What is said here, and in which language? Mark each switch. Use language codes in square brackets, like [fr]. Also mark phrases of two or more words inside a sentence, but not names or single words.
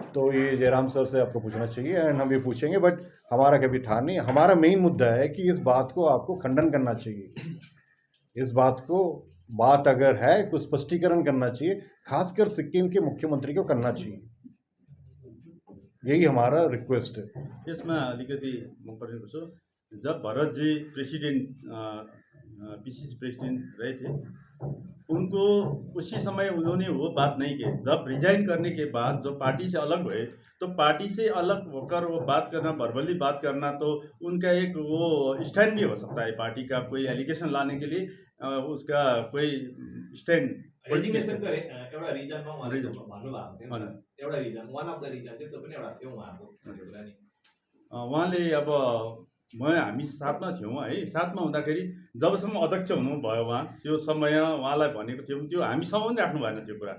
[hi] तो ये जयराम सर से आपको पूछना चाहिए एंड हम ये पूछेंगे, बट हमारा कभी था नहीं। हमारा मेन मुद्दा है कि इस बात को आपको खंडन करना चाहिए। इस बात को, बात अगर है कुछ स्पष्टीकरण करना चाहिए, खासकर सिक्किम के मुख्यमंत्री को करना चाहिए। यही हमारा रिक्वेस्ट है। [ne] यसमा अलिकति म पर्ने छु। [hi] जब भरतजी [en] president PCC president [hi] रहे थे, उनको उसी समय उन्होंने वो बात नहीं की। जब रिजाइन करने के बाद जो पार्टी से अलग हुए, तो पार्टी से अलग होकर वो बात करना, वर्बली बात करना, तो उनका एक वो स्टैंड भी हो सकता है पार्टी का। कोई एलिगेशन लाने के लिए उसका कोई स्टैंड, [ne] रेजिग्नेसन गरे एउटा रिजनमा उहाँले भन्नुभएको थियो नि, एउटा रिजन, [en] one of the reason [ne] चाहिँ त्यो पनि एउटा थियो उहाँको कुरा नि। उहाँले अब हामी साथमा थियौँ है। साथमा हुँदाखेरि जबसम्म अध्यक्ष हुनुभयो उहाँ, त्यो समय उहाँलाई भनेको थियौँ, त्यो हामीसँग पनि राख्नु भएन त्यो कुरा।